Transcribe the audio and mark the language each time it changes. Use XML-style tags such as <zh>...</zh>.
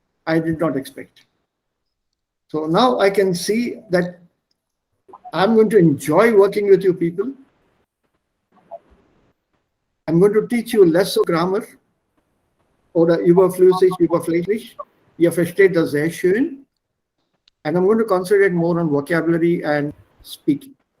<en>I did not expect. So now I can see that I'm going to enjoy working with you people. I'm going to teach you less of grammar</en> <de>oder überflüssig, überflüssig. Ihr versteht das sehr schön.</de> <en>And I'm going to concentrate more on vocabulary and speaking.</en>